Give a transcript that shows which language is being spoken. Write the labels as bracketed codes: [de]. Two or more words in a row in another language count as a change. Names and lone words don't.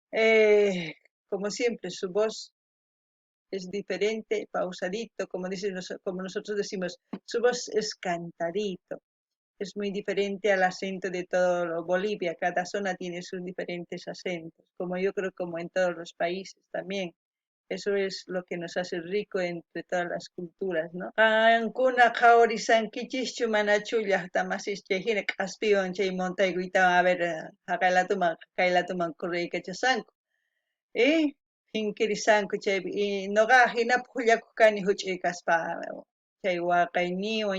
[es] Eh, Como siempre, su voz es diferente, pausadito, como nosotros decimos, su voz es cantadito. Es muy diferente al acento de todo Bolivia. Cada zona tiene sus diferentes acentos, como yo creo como en todos los países también. Eso es lo que nos hace rico entre todas las culturas, ¿no? [qu] Ankuna qhawarisankichikchu manachu llaqtamasishchayhina k'aspiwan chay montaykuitaman a ver kaylatuman kuraykachasanku. Hinkirisanku chaypi noqa hinapuq hullakuq kani huch'uy kaspa chay waqayniwan